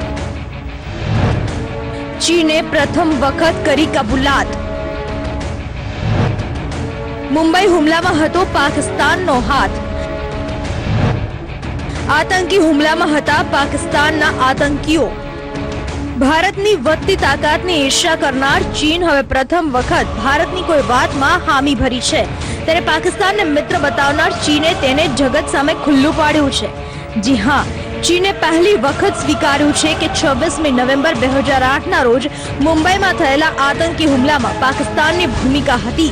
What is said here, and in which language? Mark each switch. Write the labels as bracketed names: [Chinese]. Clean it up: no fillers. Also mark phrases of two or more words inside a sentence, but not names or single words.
[Gujarati] ચીને પ્રથમ વખત કરી કબૂલાત। મુંબઈ હુમલામાં હતો પાકિસ્તાનનો હાથ। આતંકી હુમલામાં હતા પાકિસ્તાનના આતંકીઓ। भारतनी વધતી તાકાતની ઈર્ષ્યા કરનાર ચીન હવે પ્રથમ વખત ભારતની કોઈ વાતમાં હામી ભરી છે, ત્યારે પાકિસ્તાનને મિત્ર બતાવનાર ચીને તેને જગત સામે ખુલ્લું પાડ્યું છે। જી હા, ચીને પહેલી વખત સ્વીકાર્યું છે કે 26મી નવેમ્બર 2008ના રોજ મુંબઈમાં થયેલા આતંકી હુમલામાં પાકિસ્તાનની ભૂમિકા હતી।